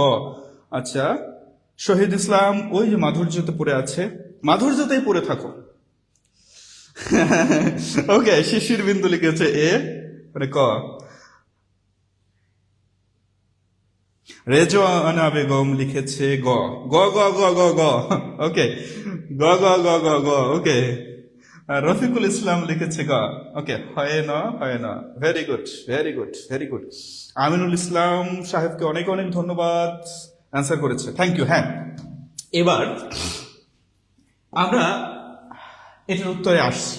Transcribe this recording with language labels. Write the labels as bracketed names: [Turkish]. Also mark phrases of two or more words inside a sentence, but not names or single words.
[Bangla] আচ্ছা, শহীদ ইসলাম, ওই যে মাধুর্যতে পড়ে আছে, মাধুর্যতেই পড়ে থাকো। ওকে, শিশির বিন্দু লিখেছে এ, মানে ক। রেজওয়ানা বেগম লিখেছে গ, গ গ গ গ গ। ওকে, গ গ গ গ গ। ওকে, রফিকুল ইসলাম লিখেছে গ। ওকে, হয় না, হয় না। [English] very good, very good, very good. [Bangla] আমিনুল ইসলাম সাহেবকে অনেক অনেক ধন্যবাদ, [English] answer, thank you. [Bangla] হ্যাঁ, এবার আমরা এটার উত্তরে আসছি।